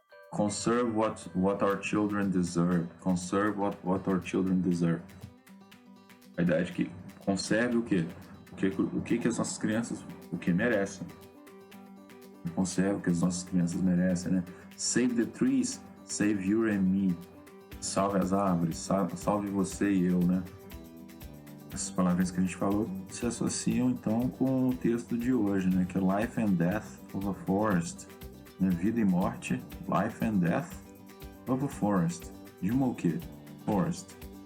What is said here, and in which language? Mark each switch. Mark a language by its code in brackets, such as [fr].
[en] Conserve what our children deserve. Conserve what our children deserve. [pt] A ideia de que conserve o quê? O que as nossas crianças merecem. Conserve o que as nossas crianças merecem, né? [en] Save the trees, save you and me. [pt] Salve as árvores, salve você e eu, né? Essas palavras que a gente falou se associam então com o texto de hoje, né? Que é Life and Death of a Forest, né? Vida e morte, Life and Death of a Forest. De uma o quê? Forest.